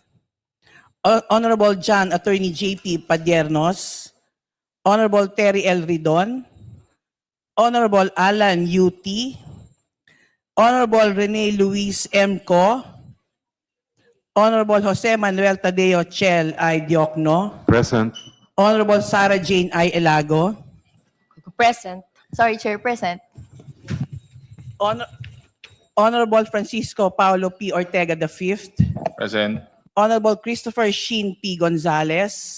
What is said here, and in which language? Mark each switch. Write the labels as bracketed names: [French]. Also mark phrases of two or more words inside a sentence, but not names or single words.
[English] Honorable John Attorney J.P. Padiernos. Honorable Terry L. Ridon. Honorable Alan U.T. Honorable Rene Luis M. Co. Honorable Jose Manuel Tadeo Chel I. Diokno. Present. Honorable Sarah Jane I. Elago. Present. Sorry, Chair, present. Honorable Francisco Paulo P. Ortega V. Present. Honorable Christopher Sheen P. Gonzalez.